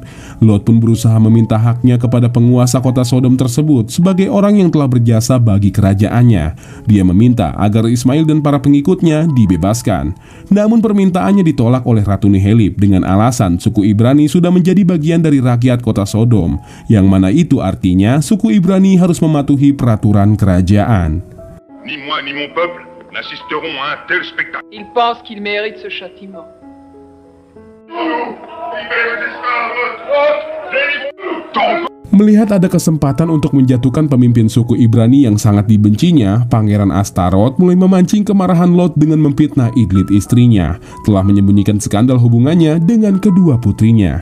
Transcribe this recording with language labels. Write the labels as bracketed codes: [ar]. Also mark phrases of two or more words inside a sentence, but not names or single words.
[id] Lot pun berusaha meminta haknya kepada penguasa kota Sodom tersebut sebagai orang yang telah berjasa bagi kerajaannya. Dia meminta agar Ismail dan para pengikutnya dibebaskan. Namun permintaannya ditolak oleh Ratu Nihelip dengan alasan suku Ibrani sudah menjadi bagian dari rakyat kota Sodom, yang mana itu artinya suku Ibrani harus mematuhi peraturan kerajaan. [fr] Ni moi ni mon peuple n'assisteront à un tel spectacle. Il pense qu'il mérite ce châtiment. [id] Melihat ada kesempatan untuk menjatuhkan pemimpin suku Ibrani yang sangat dibencinya, Pangeran Astaroth mulai memancing kemarahan Lot dengan memfitnah Idlith istrinya, telah menyembunyikan skandal hubungannya dengan kedua putrinya.